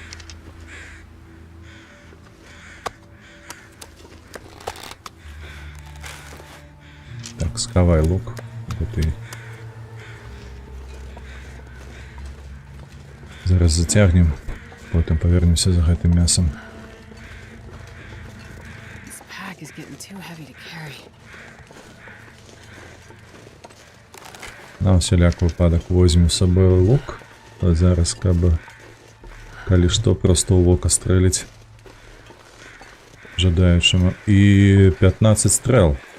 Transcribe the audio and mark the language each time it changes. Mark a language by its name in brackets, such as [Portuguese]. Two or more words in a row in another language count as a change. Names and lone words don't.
[Belarusian] Так, схавай лук. Ты. Зараз зацягнем, потым павернемся за гэтым мясом. [English] This pack is getting too heavy to carry. [Belarusian] На усяляк выпадак возьмем з сабой лук. А зараз, калі што, проста ў вока стрэліць жадаючаму. І 15 стрэл.